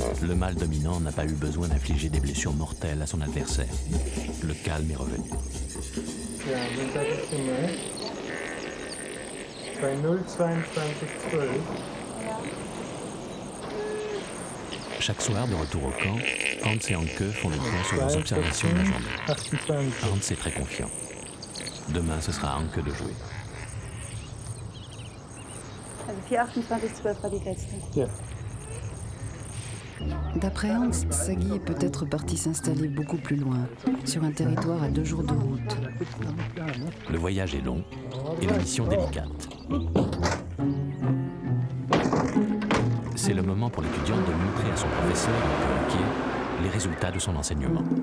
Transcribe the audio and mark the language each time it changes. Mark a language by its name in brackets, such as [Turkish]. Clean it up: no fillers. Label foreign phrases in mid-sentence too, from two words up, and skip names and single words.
[French] le mâle dominant n'a pas eu besoin d'infliger des blessures mortelles à son adversaire. Le calme est revenu. [German] Ja, wie sag ich denn mal? Bei 0,2212. [French] Chaque soir, de retour au camp, Hans et Anke font le point sur leurs observations de la journée. Hans est très confiant. Demain, ce sera à Anke de jouer. [German] Also 4,28,12 war die letzte. Ja. [French] D'après Hans, Sagi est peut-être parti s'installer beaucoup plus loin, sur un territoire à 2 jours de route. Le voyage est long et la mission délicate. C'est le moment pour l'étudiante de montrer à son professeur, inquiet, les résultats de son enseignement.